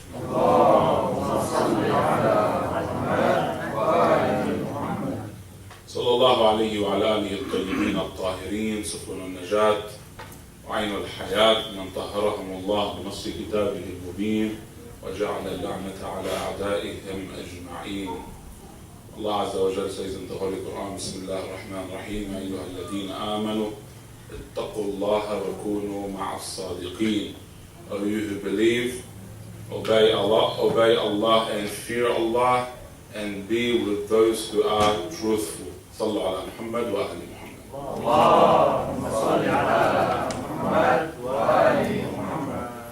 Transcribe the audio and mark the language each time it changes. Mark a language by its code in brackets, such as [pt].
[ar] اللهم صل على محمد وآل محمد. صلى الله عليه وعلى آله الطيبين الطاهرين، سفن النجاة وعين الحياة، من طهرهم الله بنص كتابه المبين وجعل اللعنة على أعدائهم أجمعين. [en] Allah Azza wa Jalla says in the Holy Quran, Bismillah ar-Rahman ar-Rahim, [ar] أيها الذين آمنوا اتقوا الله وكونوا مع الصادقين. [en] O you who believe, obey Allah and fear Allah and be with those who are truthful. [ar] صلوا على محمد وآل محمد. اللهم صل على محمد وآل محمد.